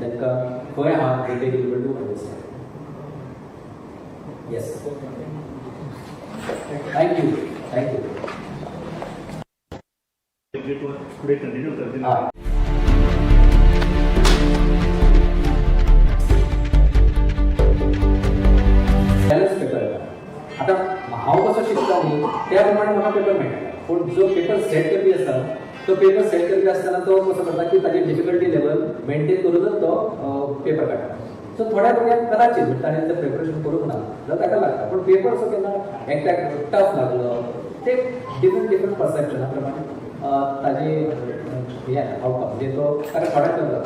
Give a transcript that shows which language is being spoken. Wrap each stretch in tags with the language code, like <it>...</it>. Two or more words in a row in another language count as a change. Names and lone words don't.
<en>तांकां खंय आहा they will able to understand. yes, thank you.</en> <mr>जे कोण पुढे कंटिन्यू करतील</mr> <kok>पेपर आता हांव कसो शिकता न्ही त्या प्रमाणे म्हाका पेपर मेळटा. पूण जो पेपर सेट करपी आसा तो पेपर सेट करपी आसतना तो कसो करता की ताची</kok> <en>difficulty level</en> <kok>मेंटेन करूनच तो पेपर काडटा. सो थोड्या भुरग्यांक कदाचित म्हणजे ताणें जर प्रिपरेशन करूंक ना जाल्यार ताका लागता. पूण पेपर असो केन्ना एकट्याक टफ लागलो ते डिफरंट परसेप्शना प्रमाणे ताजी हें आउटकम म्हणजे तो ताका थोड्याक कमी जाता.</kok>